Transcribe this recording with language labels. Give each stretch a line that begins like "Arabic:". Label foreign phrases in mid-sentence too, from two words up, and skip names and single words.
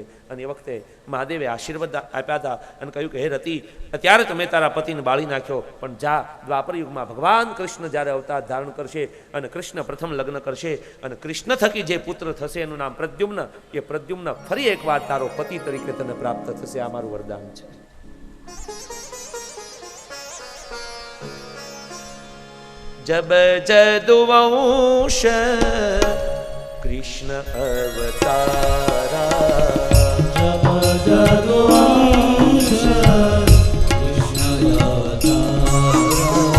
Gujarati: અને એ વખતે મહાદેવે આશીર્વાદ આપ્યા હતા અને કહ્યું કે હે રતિ, અત્યારે તમે તારા પતિને બાળી નાખ્યો, પણ જા દ્વાપર યુગમાં ભગવાન કૃષ્ણ જ્યારે અવતાર ધારણ કરશે અને કૃષ્ણ પ્રથમ લગ્ન કરશે અને કૃષ્ણ થકી જે પુત્ર થશે એનું નામ પ્રદ્યુમ્ન, એ પ્રદ્યુમ્ન ફરી એકવાર તારો પતિ તરીકે તને પ્રાપ્ત થશે. આ મારું વરદાન છે.
Awadhi: जब जदुवंश कृष्ण अवतारा, जब जदुवंश कृष्ण अवतारा,